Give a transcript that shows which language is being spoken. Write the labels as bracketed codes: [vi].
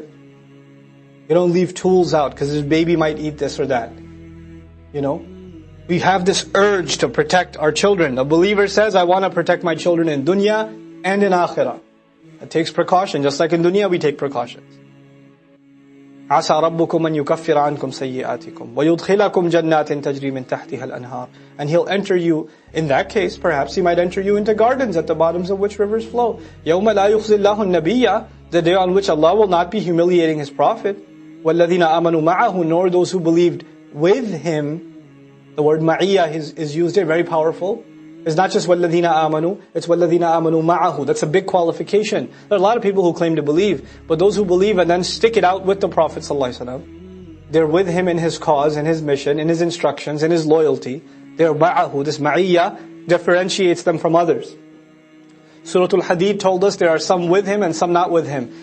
[en] You don't leave tools out because this baby might eat this or that. We have this urge to protect our children. A believer says, I want to protect my children in dunya and in akhirah. It takes precaution, just like in dunya we take precautions. [ar] عسى ربكم أن يكفر عنكم سيئاتكم ويدخلكم جنات تجري من تحتها الأنهار. [en] And He'll enter you, in that case, perhaps He might enter you into gardens at the bottoms of which rivers flow. [ar] يوم لا يخزي الله النبي, [en] the day on which Allah will not be humiliating His Prophet. [ar] وَالَّذِينَ آمَنُوا مَعَهُ, [en] nor those who believed with Him. The word ma'iyah is used here, very powerful. It's not just [ar] وَالَّذِينَ آمَنُوا, [en] it's [ar] وَالَّذِينَ آمَنُوا مَعَهُ. [en] That's a big qualification. There are a lot of people who claim to believe, but those who believe and then stick it out with the Prophet ﷺ, they're with him in his cause, in his mission, in his instructions, in his loyalty. They're ma'ahu. This ma'iyah differentiates them from others. Surah Al-Hadid told us there are some with him and some not with him.